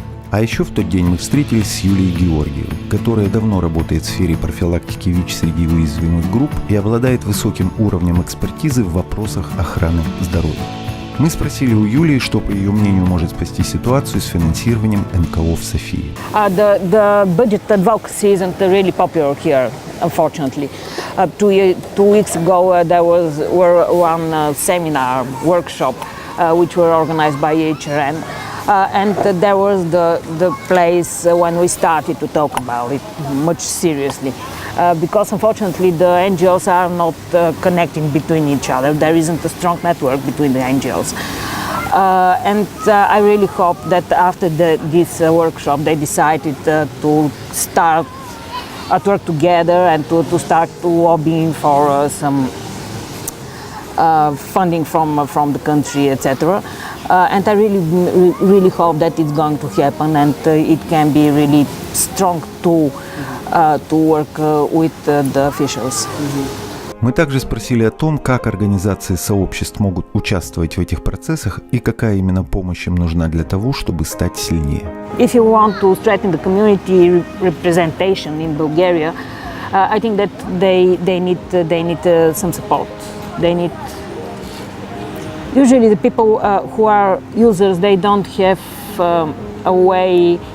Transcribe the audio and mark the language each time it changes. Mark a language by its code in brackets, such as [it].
[ru] А еще в тот день мы встретились с Юлией Георгиевой, которая давно работает в сфере профилактики ВИЧ среди уязвимых групп и обладает высоким уровнем экспертизы в вопросах охраны здоровья. Мы спросили у Юлии, что, по ее мнению, может спасти ситуацию с финансированием НКО в Софии. [en] The budget advocacy isn't really popular here, unfortunately. 2 weeks ago there was one seminar, workshop, which were organized by HRN. And there was the place when we started to talk about it much seriously. Because unfortunately the NGOs are not connecting between each other. There isn't a strong network between the NGOs. And I really hope that after this workshop they decided to start at work together and to start lobbying for some funding from the country, etc. And I really hope that it's going to happen, and it can be really strong to work with the officials. [ru] Мы также спросили о том, как организации сообществ могут участвовать в этих процессах и какая именно помощь им нужна для того, чтобы стать сильнее. [en] If you want to strengthen the community representation in Bulgaria, I think that they need some support. They need. Usually, the people who are users, they don't have a way.